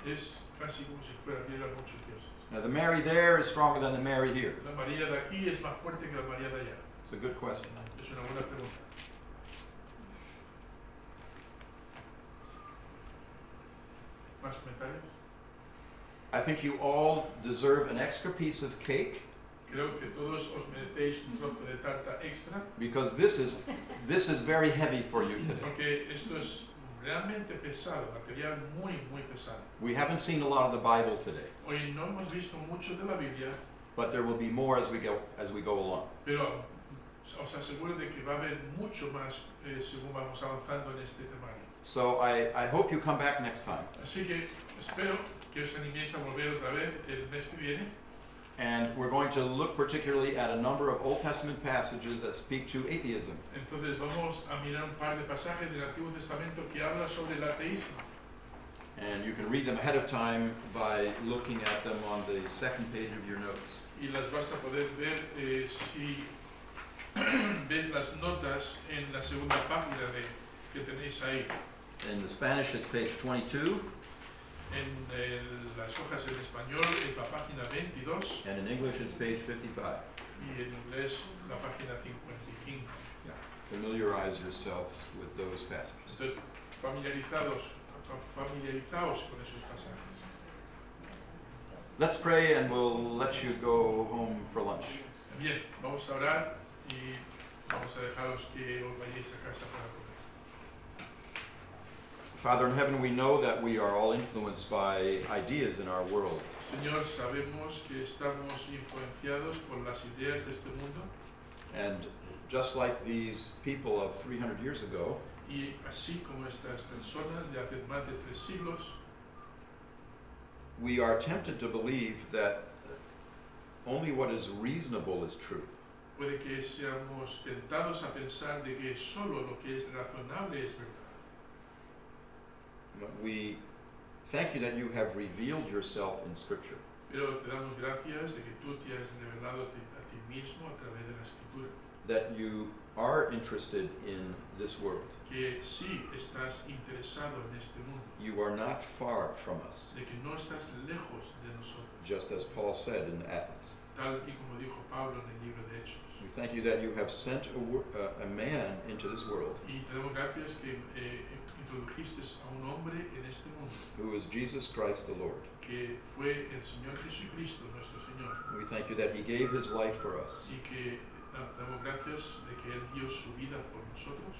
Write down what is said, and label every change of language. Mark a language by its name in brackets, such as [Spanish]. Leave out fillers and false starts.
[Spanish] es casi como si fuera hubiera muchos dioses. [English] Now the Mary there is stronger than the Mary here. [Spanish] La María de aquí es más fuerte que la María de allá. [English] It's a good question. [Spanish] Es una buena pregunta. ¿Más comentarios? [English] I think you all deserve an extra piece of cake [Spanish] Creo que todos os merecéis un trozo de tarta extra, [English] because this is very heavy for you today. [Spanish] porque esto es realmente pesado, material muy, muy pesado. [English] We haven't seen a lot of the Bible today, [Spanish] Hoy no hemos visto mucho de la Biblia, [English] but there will be more as we go along. [Spanish] pero os aseguro de que va a haber mucho más según vamos avanzando en este temario. [English] So I hope you come back next time. [Spanish] Así que espero que os animéis a volver otra vez el mes que viene. [English] And we're going to look particularly at a number of Old Testament passages that speak to atheism. [Spanish] Entonces vamos a mirar un par de pasajes del Antiguo Testamento que habla sobre el ateísmo. [English] And you can read them ahead of time by looking at them on the second page of your notes. [Spanish] Y las vas a poder ver si ves las notas en la segunda página que tenéis ahí. [English] In the Spanish, it's page 22, [Spanish] En las hojas en español es la página 22 [English] and in English, it's page 55. [Spanish] y en inglés la página 55. [English] Familiarize yourselves with those passages. [Spanish] Entonces, familiarizaos con esos pasajes. [English] Let's pray and we'll let you go home for lunch. [Spanish] Bien, vamos a orar y vamos a dejaros que os vayáis a casa para comer. [English] Father in heaven, we know that we are all influenced by ideas in our world. [Spanish] Señor, sabemos que estamos influenciados por las ideas de este mundo [English] And just like these people of 300 years ago, [Spanish] Y así como estas personas de hace más de 3 siglos, [English] we are tempted to believe that only what is reasonable is true. [Spanish] puede que seamos tentados a pensar de que solo lo que es razonable es verdad. [English] But we thank you that you have revealed yourself in Scripture, [Spanish] Pero te damos gracias de que tú te has revelado a ti mismo a través de la Escritura. [English] that you are interested in this world. [Spanish] Que sí estás interesado en este mundo, [English] You are not far from us, [Spanish] de que no estás lejos de nosotros, [English] just as Paul said in Athens. [Spanish] tal y como dijo Pablo en el libro de Hechos. [English] We thank you that you have sent a man into this world [Spanish] Y te damos gracias que introdujiste a un hombre en este mundo, [English] who is Jesus Christ the Lord. [Spanish] que fue el Señor Jesucristo, nuestro Señor, [English] We thank you that he gave his life for us, [Spanish] y que te damos gracias de que Él dio su vida por nosotros,